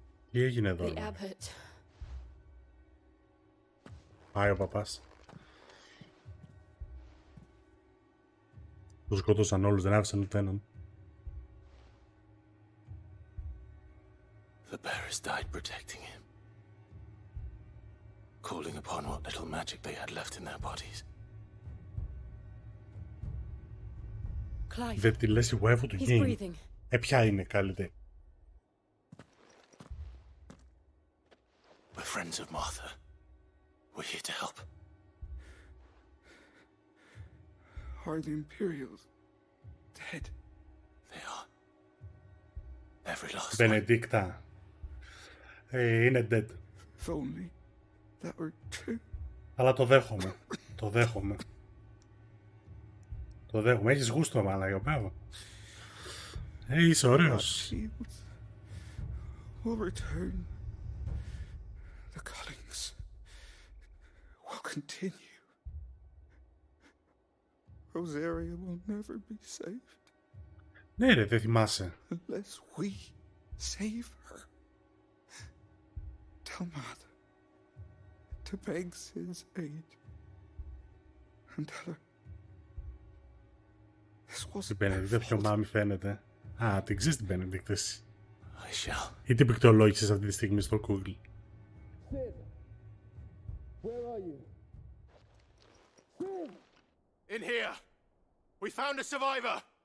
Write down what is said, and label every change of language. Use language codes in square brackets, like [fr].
[el] Τι έγινε εδώ? Πάει ο παπάς. Τους σκότωσαν όλους, δεν άφησαν ούτε έναν. [en] The bearers died protecting him, calling upon what little magic they had left in their bodies. Clive, [el] δεν τη λες η waifu του game. Ποια είναι καλύτερη? [en] We're friends of Martha. We're here to help. Are the Imperials dead? They are. Every last one. [el] Μπενεντίκτα. Είναι dead. [en] If only that were true. [el] Αλλά το δέχομαι. Το δέχομαι. Το δέχομαι. Έχεις γούστο, μάλακα, πέρα. Είσαι ωραίος. [en] Will return. The cullings will continue. Rosaria will never be saved. [el] Ναι ρε, δεν θυμάσαι. [en] Unless we save her. Tell Mother to beg his aid. And tell her this was. [el] Την Μπενεντίκτα πιο μάμη φαίνεται. Α, την ξέρεις την Μπενεντίκτα εσύ. [en] I shall. [el] Ή την πληκτρολόγησες αυτή τη στιγμή στο Google. [en] Where are you? In here. We found a survivor.